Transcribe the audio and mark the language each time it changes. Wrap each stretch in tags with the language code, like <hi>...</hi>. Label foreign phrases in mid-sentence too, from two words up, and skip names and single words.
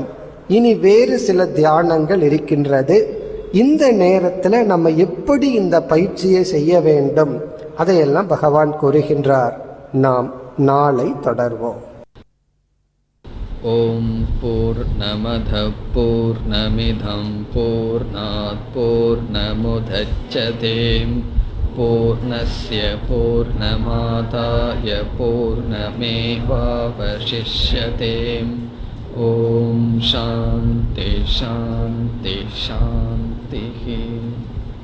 <ta>இனி வேறு சில தியானங்கள் இருக்கின்றது. இந்த நேரத்தில் நம்ம எப்படி இந்த பயிற்சியை செய்ய வேண்டும் அதையெல்லாம் பகவான் கூறுகின்றார். நாம் நாளை தொடர்வோம்.</ta> <sa>ॐ पूर्णमदः पूर्णमिदं पूर्णात् पूर्णमुदच्यते पूर्णस्य पूर्णमादाय पूर्णमेवावशिष्यते. ॐ शान्ति शान्ति शान्ति.</sa>